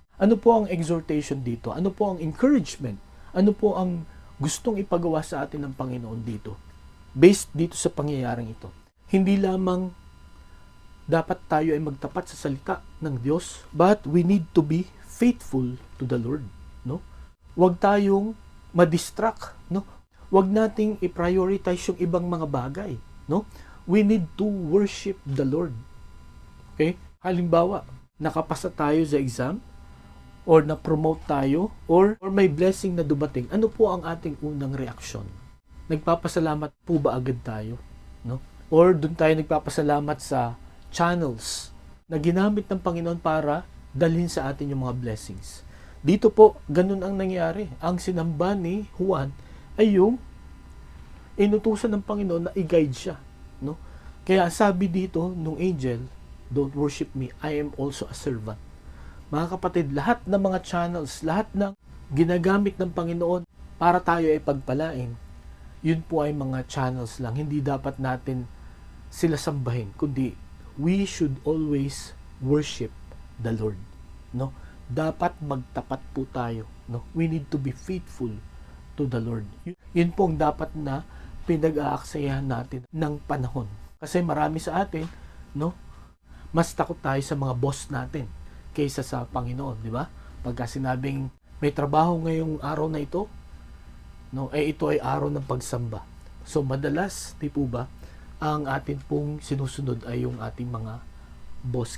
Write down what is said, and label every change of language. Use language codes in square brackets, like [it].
[tl] Ano po ang exhortation dito? Ano po ang encouragement? Ano po ang gustong ipagawa sa atin ng Panginoon dito? Based dito sa pangyayaring ito. Hindi lamang dapat tayo ay magtapat sa salita ng Diyos, [en] but we need to be faithful to the Lord, no? [tl] Huwag tayong ma-distract, no? Huwag nating i-prioritize yung ibang mga bagay, no? [en] We need to worship the Lord. [tl] Okay? Halimbawa, nakapasa tayo sa exam, or na-promote tayo, or may blessing na dumating. Ano po ang ating unang reaksyon? Nagpapasalamat po ba agad tayo, no? Or doon tayo nagpapasalamat sa channels na ginamit ng Panginoon para dalhin sa atin yung mga blessings. Dito po, ganun ang nangyari. Ang sinamba ni Juan ay yung inutusan ng Panginoon na i-guide siya, no? Kaya sabi dito nung [en] angel, don't worship me, I am also a servant. [tl] Mga kapatid, lahat ng mga channels, lahat ng ginagamit ng Panginoon para tayo ay pagpalain, yun po ay mga channels lang. Hindi dapat natin sila sambahin, kundi [en] we should always worship the Lord, [tl] no? Dapat magtapat po tayo, no? [en] We need to be faithful to the Lord. [tl] Yun po ang dapat na pinag-aaksayahan natin ng panahon. Kasi marami sa atin, no? Mas takot tayo sa mga boss natin kaysa sa Panginoon, di ba? Pagka sinabing may trabaho ngayong araw na ito, no? Ito ay araw ng pagsamba. So madalas, di po ba, ang atin pong sinusunod ay yung ating mga boss.